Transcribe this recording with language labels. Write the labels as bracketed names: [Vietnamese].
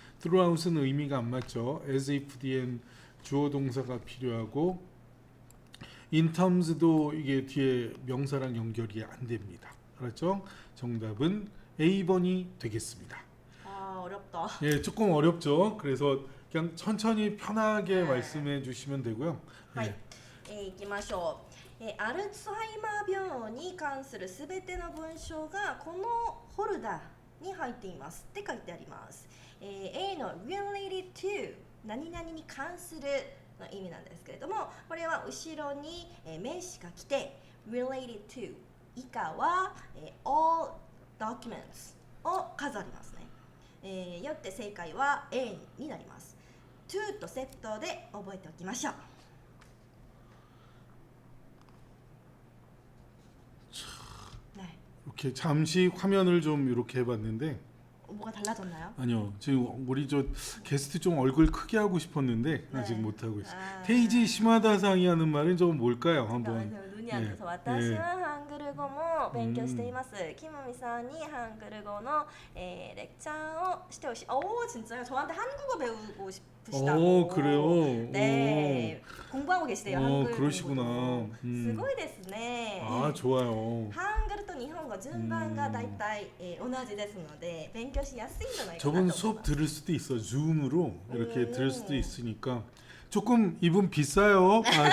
[Korean] throughout은 의미가 안 맞죠. as if 뒤엔 주어 동사가 필요하고 in terms도 이게 뒤에 명사랑 연결이 안 됩니다. 알았죠? 정답은 A번이 되겠습니다. 어렵다. 예, 조금 어렵죠. 그래서 그냥 천천히 편하게 말씀해 주시면 되고요. [Japanese] はい、行きましょう。アルツハイマー病に関するすべての文章がこのフォルダに入っていますって書いてあります。 A の related to 何々に関するの意味なんですけれども、これは後ろに名詞が来て related to 以下は all documents を飾りますね。よって正解は A になります。to とセットで覚えておきましょう。 [Korean] 이렇게 잠시 화면을 좀 이렇게 해봤는데 뭐가 달라졌나요? 아니요. 지금 우리 저 게스트 좀 얼굴 크게 하고 싶었는데 네. 아직 못 하고 있어요. 아. 테이지 시마다상이 하는 말은 좀 뭘까요? 한번. 잠깐만요. 눈이 안 예, 떠서 [Japanese] 私は [Korean] 예. [Japanese] ハングル語も勉強しています。キムミさんにハングル語の、レクチャーをしてほしい。 [Korean] 오 진짜요? 저한테 한국어 배우고 싶으시다고. 그래요. 네. 공부하고 계시대요. 한글 그러시구나. 공부도. [Japanese] すごいですね。 [Korean] 아, 좋아요. [Japanese] ハングルと日本語順番がだいたい同じですので勉強しやすいんじゃないかなと思いま [Korean] 수업 [Japanese] す。 [Korean] 들을 수도 있어. 줌으로 이렇게 들을 수도 있으니까 조금 이분 비싸요.